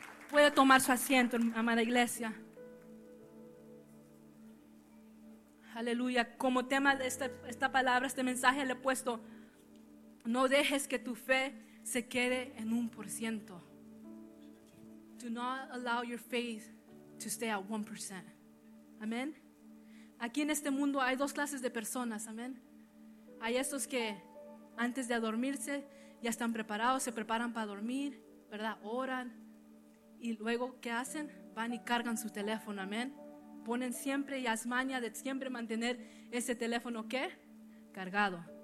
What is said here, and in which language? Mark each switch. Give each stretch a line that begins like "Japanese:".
Spanish: Puede tomar su asiento, amada iglesia. Aleluya, como tema de esta palabra, este mensaje le he puesto: no dejes que tu fe se quede en 1%.
English: Do not allow your faith to stay at 1%.
Spanish: Amén. Aquí en este mundo hay dos clases de personas, amén. Hay estos que antes de dormirse ya están preparados, se preparan para dormir, ¿verdad? Oran. Y luego, ¿qué hacen? Van y cargan su teléfono, amén. Ponen siempre y asmaña de siempre mantener ese teléfono, ¿qué? Cargado.